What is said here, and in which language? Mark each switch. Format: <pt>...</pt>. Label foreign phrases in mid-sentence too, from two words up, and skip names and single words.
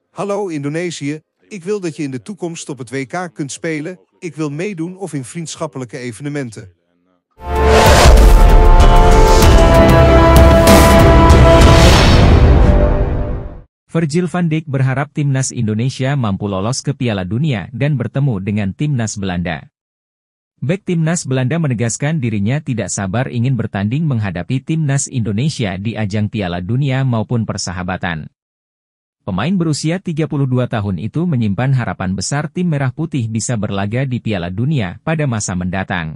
<nl>Hallo Indonesië, ik wil dat je in de toekomst op het WK kunt spelen. Ik wil meedoen of in vriendschappelijke evenementen.</nl> <id>Virgil van Dijk berharap timnas Indonesia mampu lolos ke Piala Dunia dan bertemu dengan timnas Belanda. Bek timnas Belanda menegaskan dirinya tidak sabar ingin bertanding menghadapi timnas Indonesia di ajang Piala Dunia maupun persahabatan. Pemain berusia 32 tahun itu menyimpan harapan besar tim Merah Putih bisa berlaga di Piala Dunia pada masa mendatang.</id>